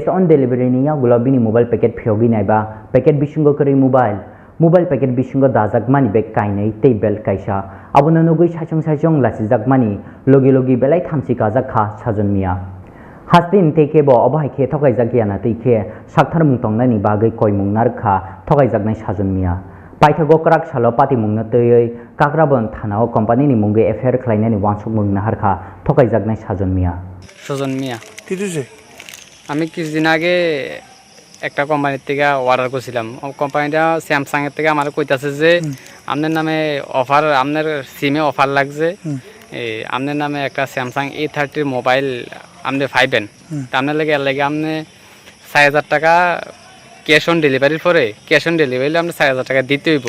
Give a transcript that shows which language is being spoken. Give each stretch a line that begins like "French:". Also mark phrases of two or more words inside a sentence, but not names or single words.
English: on delivery
Kok Borok: नि यागुलो बिनि मोबाइल पैकेट फियोगि नायबा पैकेट बिसुंगो करै मोबाइल पैकेट बिसुंगो दाजाक मानि बेग काइनै टे बेल्ट काइसा अबनो नुगै साइचं लासिजाक मानि लगी बेलाय थामसि काजा खा साजन मिया हास्तिन तेकेबो अबाहायखे थगायजाक गियाना तैखे साक्थार मुंतंनायनि बागै कयमुंनार खा थगायजाकनाय साजन मिया पाइथागो क्राक सालो पाति मुंनो तयै काक्राबन थानाव कम्पानिनि मुंगै एफआईआर खालायनायनि वानसक मुंनो हारखा थगायजाकनाय साजन मिया
Bangla: কি দিছে আমি কিছুদিন আগে একটা কোম্পানির থেকে অর্ডার করছিলাম কোম্পানিটা স্যামসাং এর থেকে আমার কইতাছে যে আপনার নামে অফার আপনার সিমে অফার লাগছে আপনার নামে একটা স্যামসাং A30 মোবাইল আপনি পাইবেন আপনার লাগে আপনি 4000 টাকা
English: cash on delivery's
Bangla: পরে
English: cash on delivery
Bangla: আপনি 4000 টাকা দিতে হইব